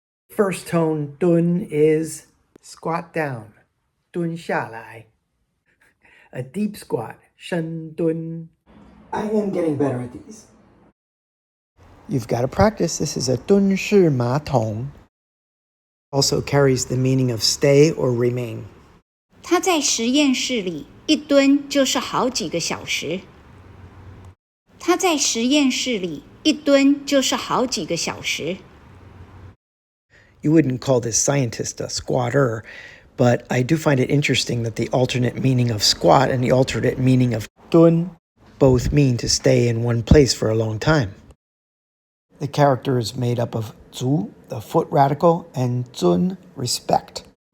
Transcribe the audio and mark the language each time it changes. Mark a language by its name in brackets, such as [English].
[English] First tone, doon, is squat down, doon 下来. A deep squat, 深蹲. I am getting better at these. You've got to practice. This is a 蹲式马桶. Also carries the meaning of stay or remain. [Chinese] 他在实验室里一蹲就是好几个小时。他在实验室里一蹲就是好几个小时。 [English] You wouldn't call this scientist a squatter, but I do find it interesting that the alternate meaning of squat and the alternate meaning of dun both mean to stay in one place for a long time. The character is made up of zu, the foot radical, and zun, respect.